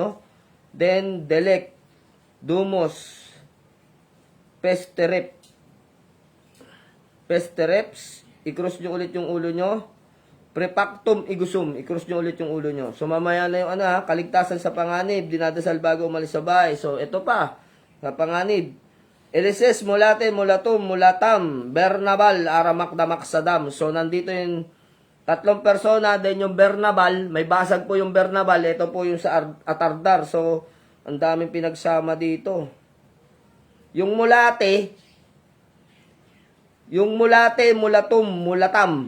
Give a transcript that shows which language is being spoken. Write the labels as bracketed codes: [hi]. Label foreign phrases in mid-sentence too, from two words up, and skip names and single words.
[tl] Then, [la] delek, dumos, pestereps, [tl] i-cross nyo ulit yung ulo nyo. [la] Prepactum igusum, [tl] i-cross nyo ulit yung ulo nyo. So, mamaya na yung kaligtasan sa panganib, dinadasal bago umalis sa bahay. So, ito pa, sa panganib. [la] Elises, mulate, mulatum, mulatam, Bernabal, aramak damak sadam. [tl] So, nandito yung tatlong persona, then yung Bernabal, may basag po yung Bernabal, ito po yung sa Atardar. So, ang daming pinagsama dito. Yung mulate, mulatum, mulatam.